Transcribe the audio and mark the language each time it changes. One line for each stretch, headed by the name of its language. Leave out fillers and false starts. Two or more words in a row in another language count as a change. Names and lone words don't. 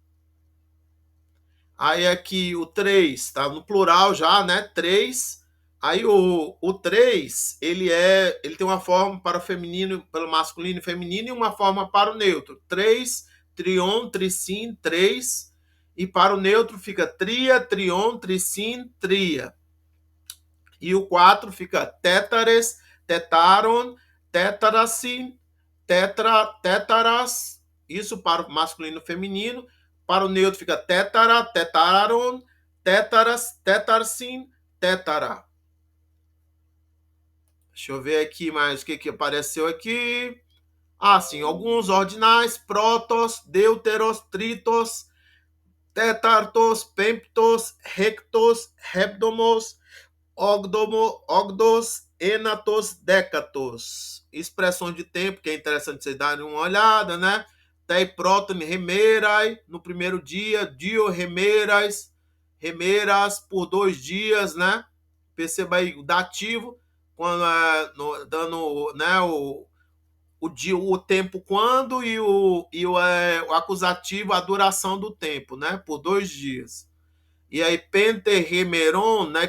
Portuguese: Aí aqui o 3 está no plural já, né? 3. Aí o 3, ele tem uma forma para o feminino, para o masculino e feminino, e uma forma para o neutro. 3,
Greek: τριῶν, τρισίν,
Portuguese: 3. E para o neutro fica
Greek: τρία, τριῶν, τρισίν, τρία.
Portuguese: E o 4 fica
Greek: τέσσαρες, τεσσάρων, τέσσαρσιν, τέσσαρας.
Portuguese: Isso para o masculino e feminino. Para o neutro fica
Greek: τέσσαρα, τεσσάρων, τέσσαρας, τέσσαρσιν, τέσσαρα.
Portuguese: Deixa eu ver aqui mais o que apareceu aqui. Ah, sim, alguns ordinais,
Greek: πρῶτος, δεύτερος, τρίτος, τέταρτος, πέμπτος, ἕκτος, ἕβδομος, ὄγδοος, ἔνατος, δέκατος.
Portuguese: Expressões de tempo, que é interessante vocês darem uma olhada, né?
Greek: τῇ πρώτῃ ἡμέρᾳ,
Portuguese: no primeiro dia,
Greek: δύο ἡμέρας, ἡμέρας
Portuguese: por 2 dias, né? Perceba aí o dativo, quando dando, né, dia, o tempo quando o acusativo, a duração do tempo, né? Por 2 dias. E aí, penterremeron, né?